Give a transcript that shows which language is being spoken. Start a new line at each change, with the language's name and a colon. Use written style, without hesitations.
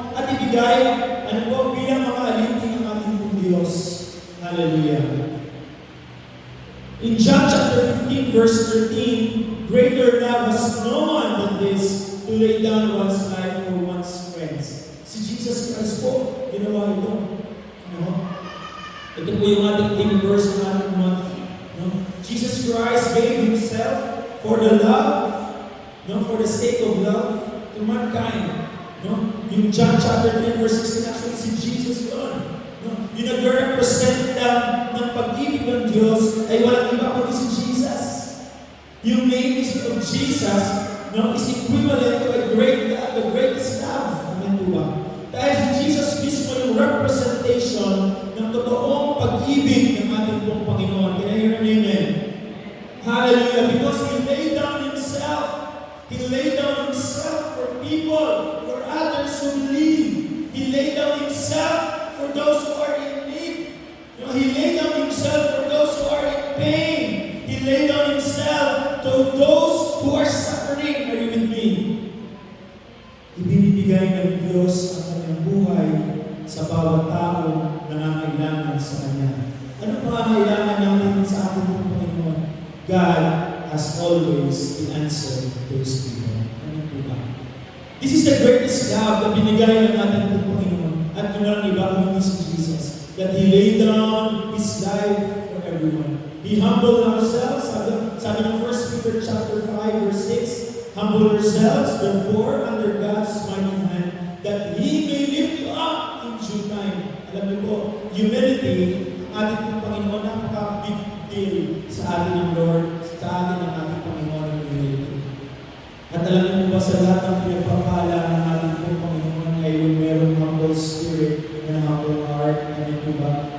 Filipino: At ibigay, ano po, bilang mga alipin ng ating Diyos. Hallelujah.
English: In John chapter 15, verse 13, greater love has no one than this, to lay down one's life for one's friends.
Filipino: Si Jesus Christ po, ginawa ito. Ano? Ito po yung ating theme verse ng ating month. No?
English: Jesus Christ gave Himself for the love, no? For the sake of love to mankind. No?
Filipino: Yung John chapter 3, verse 16, actually si Jesus yun. No? Yung nag-represent ng pag-ibig ng Diyos ay walang iba kundi si Jesus.
English: Yung name is of Jesus, no, is equivalent to a great love, the greatest love.
Filipino: Amen po ba? Dahil si Jesus mismo yung representation ng totoong pag-ibig ng ating pong Panginoon.
English: Can I hear an amen?
Filipino: Hallelujah. Hallelujah.
English: Because He laid down Himself. He laid down Himself for people, for others who believe. He laid down Himself for those who are in need. You know, He laid down Himself for those who are in pain. He laid down Himself to those who are suffering. Are you with me?
Filipino: Ibinibigay ng Diyos ang kanyang buhay sa bawat tao na nangangailangan sa Kanya. Ano pa ang kailangan natin sa ating Panginoon?
English: God has always the answer to His people.
Filipino: Ano po ba?
English: This is the greatest love
Filipino: na binigay ng ating Panginoon. At kung walang iba kung hindi si Jesus.
English: That He laid down His life for everyone. He humbled ourselves.
Filipino: Sabi ng
English: 1 Peter chapter 5 verse 6, humble yourselves, therefore, under God's mighty hand, that He may lift you up in due time.
Filipino: Alam niyo po, humility, ang ating Panginoon, napaka-big deal sa atin ng Lord, sa atin ng ating Panginoon ng humility. At alam niyo po ba sa lahat ng pinagpapala ng ating Panginoon ay yung merong
English: humble spirit and a humble heart,
Filipino: ano po ba?